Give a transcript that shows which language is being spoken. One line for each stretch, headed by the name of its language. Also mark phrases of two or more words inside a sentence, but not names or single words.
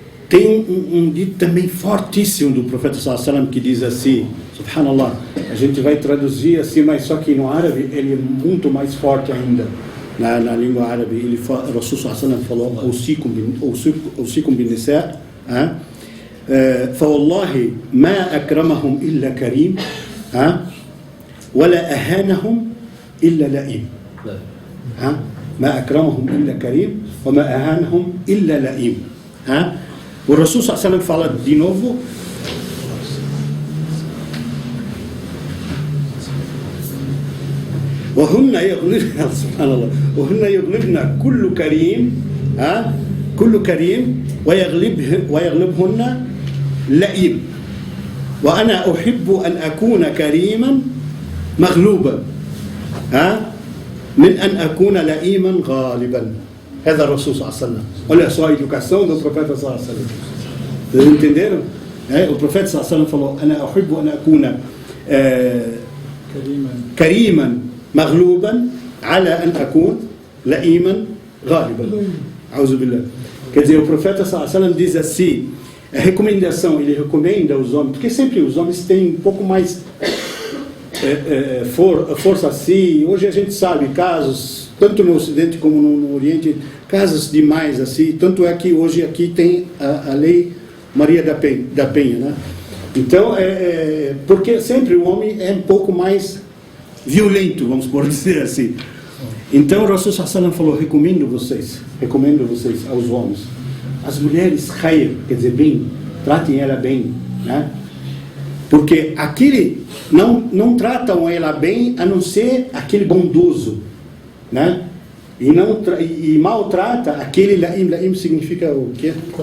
Portuguese: Tem um dito também fortíssimo do profeta
Arabic: صلى الله عليه وسلم
Portuguese: que diz assim, subhanallah, a gente vai traduzir assim, mas só que no árabe ele é muito mais forte ainda. Na língua árabe, o Rasul
Arabic: صلى الله عليه وسلم
Portuguese: falou,
Arabic: أوصيكم بالنساء, فوالله ما أكرمهم إلا كريم ولا أهانهم إلا لئيم. ما أكرمهم إلا كريم وما أهانهم إلا لئيم.
Portuguese: O Rasul
Arabic: صلى الله عليه وسلم
Portuguese: fala de novo,
Arabic: وهن يغلبن سبحان الله وهن يغلبن كل كريم ويغلبهن لئيم وأنا أحب أن أكون كريما مغلوبا من أن أكون لئيما غالبا. هذا الرسول صلى الله عليه وسلم.
Portuguese: Olha só a educação do profeta
Arabic: صلى الله عليه وسلم.
Portuguese: Vocês entenderam? O profeta
Arabic: صلى الله عليه وسلم
Portuguese: falou:
Arabic: أنا أحب أن أكون كريما مغلوبا على أن أكون لئيما غالبا. أعوذ بالله.
Portuguese: Quer dizer, o profeta
Arabic: صلى الله عليه وسلم
Portuguese: diz assim, a recomendação, ele recomenda aos homens, porque sempre os homens têm um pouco mais força assim. Hoje a gente sabe casos, tanto no Ocidente como no Oriente, casos demais assim. Tanto é que hoje aqui tem a lei Maria da Penha, né? Então, porque sempre o homem é um pouco mais violento, vamos por dizer assim. Então o Rasul
Arabic: صلى الله عليه وسلم
Portuguese: falou: recomendo vocês aos homens, as mulheres khair, quer dizer bem, tratem ela bem, né? Porque aquele não tratam ela bem a não ser aquele bondoso, né? E maltrata aquele laim significa o quê?